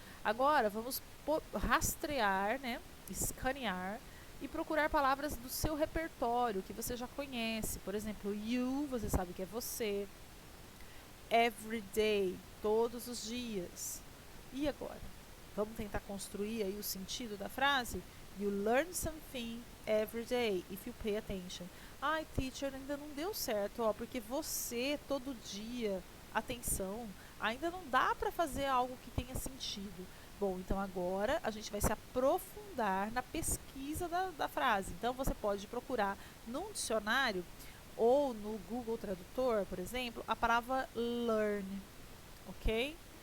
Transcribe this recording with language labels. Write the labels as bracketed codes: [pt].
[pt] Agora, vamos rastrear, né? Escanear e procurar palavras do seu repertório que você já conhece. Por exemplo, you, você sabe que é você. Every day, todos os dias. E agora? Vamos tentar construir aí o sentido da frase? [en] You learn something every day if you pay attention. [pt] Ai, teacher, ainda não deu certo, ó, porque você todo dia, atenção, ainda não dá para fazer algo que tenha sentido. Bom, então agora a gente vai se aprofundar na pesquisa da frase. Então você pode procurar num dicionário ou no Google Tradutor, por exemplo, a palavra learn, ok?